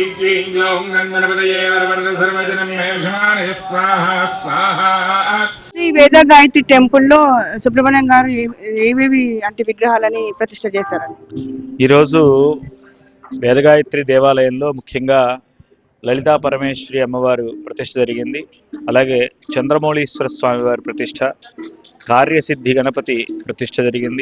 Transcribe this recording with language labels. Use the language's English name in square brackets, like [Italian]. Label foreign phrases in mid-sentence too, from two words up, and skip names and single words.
[Sanskrit] क्लीं ग्लौं गंगणपतये वरवरद सर्वजनं मे विषमाणे स्वाहा स्वाहा. [Telugu] శ్రీ వేద గాయత్రి టెంపుల్లో సుబ్రహ్మణ్యం గారు ఏవేవి అంటే విగ్రహాలని ప్రతిష్ఠ చేశారండి? ఈరోజు వేదగాయత్రి దేవాలయంలో ముఖ్యంగా లలితా పరమేశ్వరి అమ్మవారు ప్రతిష్ఠ జరిగింది. అలాగే చంద్రమౌళీశ్వర స్వామి వారి ప్రతిష్ఠ, కార్యసిద్ధి గణపతి ప్రతిష్ఠ జరిగింది.